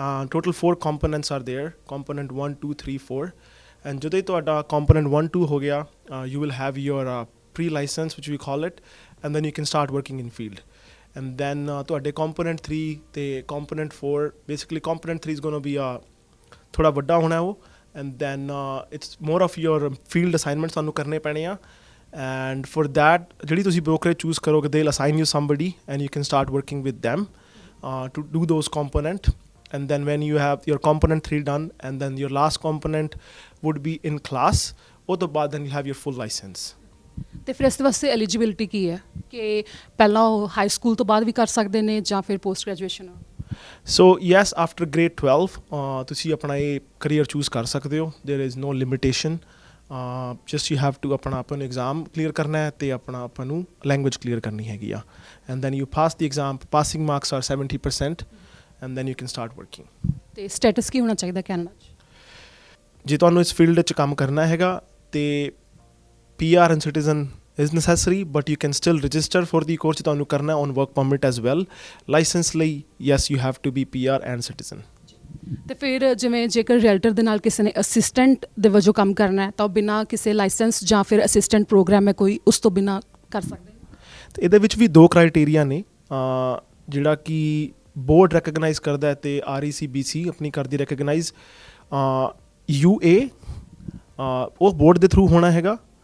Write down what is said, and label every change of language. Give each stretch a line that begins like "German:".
English: total 4 components are there, component 1 2 3 4 and
Punjabi: ਜਦੋਂ ਹੀ ਤੁਹਾਡਾ component 1 2 ਹੋ ਗਿਆ,
English: You will have your pre licence which we call it and then you can start working in field. And then
Punjabi: ਤੁਹਾਡੇ component 3 ਅਤੇ component 4,
English: basically component 3 is gonna be
Punjabi: ਥੋੜ੍ਹਾ ਵੱਡਾ ਹੋਣਾ ਉਹ,
English: and then it's more of your field assignments
Punjabi: ਤੁਹਾਨੂੰ ਕਰਨੇ ਪੈਣੇ ਆ।
English: and for that
Punjabi: ਜਿਹੜੀ ਤੁਸੀਂ
English: brokerage choose
Punjabi: ਕਰੋਗੇ,
English: they'll assign you somebody and you can start working with them to do those component. and then when you have your component 3 done and then your last component would be in class,
Punjabi: ਉਹ ਤੋਂ ਬਾਅਦ
English: then you have your full license.
Punjabi: ਤੇ ਫਿਰ ਇਸ ਵਾਸਤੇ eligibility ਕੀ ਹੈ ਕਿ ਪਹਿਲਾਂ ਉਹ ਹਾਈ ਸਕੂਲ ਤੋਂ ਬਾਅਦ ਵੀ ਕਰ ਸਕਦੇ ਨੇ ਜਾਂ ਫਿਰ post graduation?
English: so yes, after grade 12
Punjabi: ਤੁਸੀਂ ਆਪਣਾ ਇਹ ਕਰੀਅਰ ਚੂਜ਼ ਕਰ ਸਕਦੇ ਹੋ।
English: there is no limitation, just you have to
Punjabi: ਆਪਣਾ ਐਗਜ਼ਾਮ ਕਲੀਅਰ ਕਰਨਾ ਹੈ ਅਤੇ ਆਪਾਂ ਨੂੰ ਲੈਂਗੁਏਜ ਕਲੀਅਰ ਕਰਨੀ ਹੈਗੀ ਆ
English: And then you pass the exam. Passing marks are 70% and then you can start working.
Punjabi: ਅਤੇ ਸਟੇਟਸ ਕੀ ਹੋਣਾ ਚਾਹੀਦਾ ਕੈਨੇਡਾ 'ਚ? ਜੇ ਤੁਹਾਨੂੰ ਇਸ ਫੀਲਡ 'ਚ ਕੰਮ ਕਰਨਾ ਹੈਗਾ ਅਤੇ PR
English: and citizen is necessary, but you can still register for the course
Punjabi: ਤੁਹਾਨੂੰ ਕਰਨਾ
English: on work permit as well. License ਲਈ yes you have to be PR and citizen.
Punjabi: ਤੇ ਫਿਰ ਜਿਵੇਂ ਜੇਕਰ ਰੀਅਲਟਰ ਦੇ ਨਾਲ ਕਿਸੇ ਨੇ ਅਸਿਸਟੈਂਟ ਦੇ ਵਜੋਂ ਕੰਮ ਕਰਨਾ ਹੈ ਤਾਂ ਉਹ ਬਿਨਾਂ ਕਿਸੇ ਲਾਇਸੈਂਸ ਜਾਂ ਫਿਰ ਅਸਿਸਟੈਂਟ ਪ੍ਰੋਗਰਾਮ ਹੈ ਕੋਈ ਉਸ ਤੋਂ ਬਿਨਾਂ ਕਰ ਸਕਦੇ ਨੇ? ਤੇ ਇਹਦੇ ਵਿੱਚ ਵੀ ਦੋ ਕ੍ਰਾਈਟੇਰੀਆ ਨੇ ਜਿਹੜਾ ਕਿ ਬੋਰਡ ਰੈਕਗਨਾਈਜ਼ ਕਰਦਾ ਹੈ ਤੇ REC BC ਆਪਣੀ ਕਰਦੀ ਰੈਕਗਨਾਈਜ਼ UA ਉਹ ਬੋਰਡ ਦੇ ਥਰੂ ਹੋਣਾ ਹੈਗਾ।